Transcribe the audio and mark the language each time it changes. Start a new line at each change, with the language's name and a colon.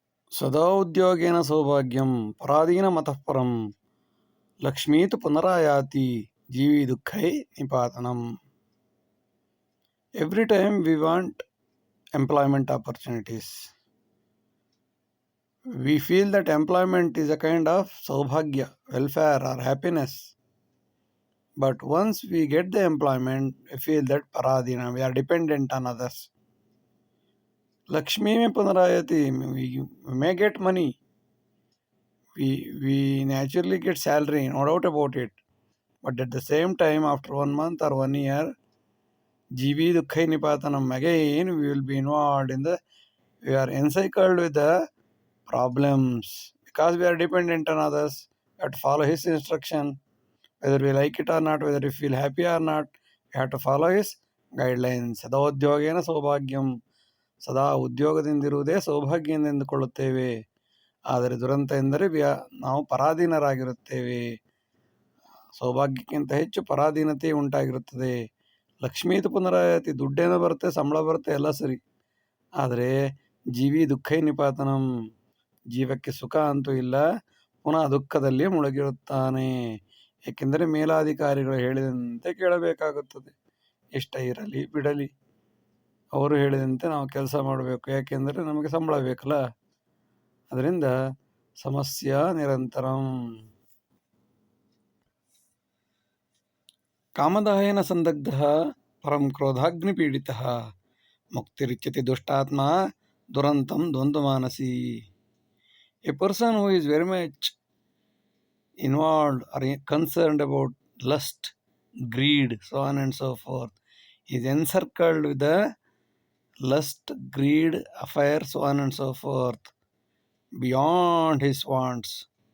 Sanskrit: ಸದಾ ಉದ್ಯೋಗೇನ ಸೌಭಾಗ್ಯಂ ಪರಾಧೀನ ಮತಃ ಪರಂ ಲಕ್ಷ್ಮೀತು ಪುನರಾಯಾತಿ ಜೀವಿ ದುಃಖೈ ನಿಪಾತನಂ.
English: Every time we want employment opportunities. We feel that employment is a kind of saubhagya, welfare or happiness. But once we get the employment, we feel that paradina, we are dependent on others.
Sanskrit: Lakshmi mein punarayati,
English: we may get money. We naturally get salary, no doubt about it. But at the same time, after 1 month or 1 year,
Sanskrit: Jivi Dukkhai Nipatanam,
English: again we will be involved in we are encircled with the problems. Because we are dependent on others, we have to follow his instruction. Whether we like it or not, whether we feel happy or not, we have to follow his guidelines.
Sanskrit: ಸದಾ ಉದ್ಯೋಗೇನ ಸೌಭಾಗ್ಯಂ,
Kannada: ಸದಾ ಉದ್ಯೋಗದಿಂದಿರುವುದೇ ಸೌಭಾಗ್ಯ ಎಂದುಕೊಳ್ಳುತ್ತೇವೆ. ಆದರೆ ದುರಂತ ಎಂದರೆ ನಾವು ಪರಾಧೀನರಾಗಿರುತ್ತೇವೆ. ಸೌಭಾಗ್ಯಕ್ಕಿಂತ ಹೆಚ್ಚು ಪರಾಧೀನತೆ ಉಂಟಾಗಿರುತ್ತದೆ.
Sanskrit: ಲಕ್ಷ್ಮೀತು ಪುನರಾಯತಿ,
Kannada: ದುಡ್ಡೇನೋ ಬರುತ್ತೆ, ಸಂಬಳ ಬರುತ್ತೆ, ಎಲ್ಲ ಸರಿ. ಆದರೆ
Sanskrit: ಜೀವಿ ದುಃಖೈ ನಿಪಾತನಂ,
Kannada: ಜೀವಕ್ಕೆ ಸುಖ ಅಂತೂ ಇಲ್ಲ, ಪುನಃ ದುಃಖದಲ್ಲಿ ಮುಳುಗಿರುತ್ತಾನೆ. ಏಕೆಂದರೆ ಮೇಲಾಧಿಕಾರಿಗಳು ಹೇಳಿದಂತೆ ಕೇಳಬೇಕಾಗುತ್ತದೆ. ಇಷ್ಟ ಇರಲಿ ಬಿಡಲಿ, ಅವರು ಹೇಳಿದಂತೆ ನಾವು ಕೆಲಸ ಮಾಡಬೇಕು. ಯಾಕೆಂದರೆ ನಮಗೆ ಸಂಬಳ ಬೇಕಲ್ಲ. ಅದರಿಂದ ಸಮಸ್ಯೆ ನಿರಂತರಂ.
Sanskrit: ಕಾಮದಾಯನ ಸಂದಗ್ಧ ಪರಂ ಕ್ರೋಧಾಗ್ನಿಪೀಡಿತ ಮುಕ್ತಿರಿಚ್ಯತೆ ದುಷ್ಟಾತ್ಮ ದುರಂತಂ ದ್ವಂದ್ವಮಾನಸಿ.
English: A person who is very much involved or concerned about lust, greed, so on and so forth, is encircled with the lust, greed, affair, so on and so forth, beyond his wants.